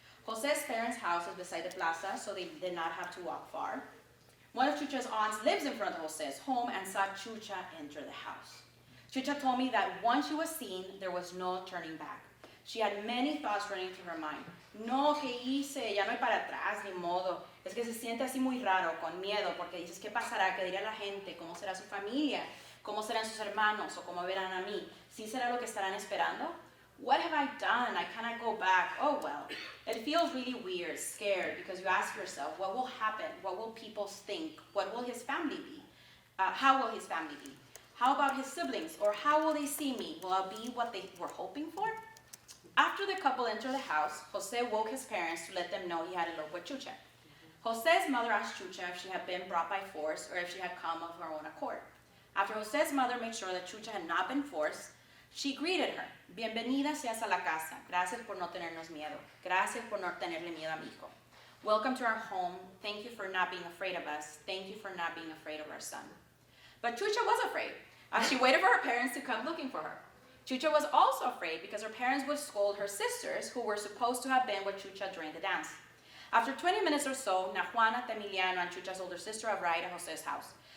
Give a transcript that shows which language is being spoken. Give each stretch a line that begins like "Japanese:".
English: Jose's parents' house is beside the plaza, so they did not have to walk far. One of Chucha's aunts lives in front of Jose's home and saw Chucha enter the house. Chucha told me that once she was seen, there was no turning back. She had many thoughts running through her mind.
Spanish: No, ¿qué hice? Ya no hay para atrás, ni modo. Es que se siente así muy raro, con miedo, porque dices, ¿qué pasará? ¿Qué dirá la gente? ¿Cómo será su familia? ¿Cómo serán sus hermanos? ¿O cómo verán a mí? ¿Sí será lo que estarán esperando?
English: What have I done? I cannot go back. Oh well. It feels really weird, scared, because you ask yourself, what will happen? What will people think? What will his family be? How will his family be? How about his siblings? Or how will they see me? Will I be what they were hoping for? After the couple entered the house, Jose woke his parents to let them know he had eloped with Chucha. Jose's mother asked Chucha if she had been brought by force or if she had come of her own accord. After Jose's mother made sure that Chucha had not been forced, she greeted her.
Spanish: Bienvenida seas a la casa. Gracias por no tenernos miedo. Gracias por no tenerle miedo a mi hijo.
English: Welcome to our home. Thank you for not being afraid of us. Thank you for not being afraid of our son. But Chucha was afraid. She waited for her parents to come looking for her. Chucha was also afraid because her parents would scold her sisters, who were supposed to have been with Chucha during the dance. After 20 minutes or so, Juana, Emiliano, and Chucha's older sister arrived at Jose's house.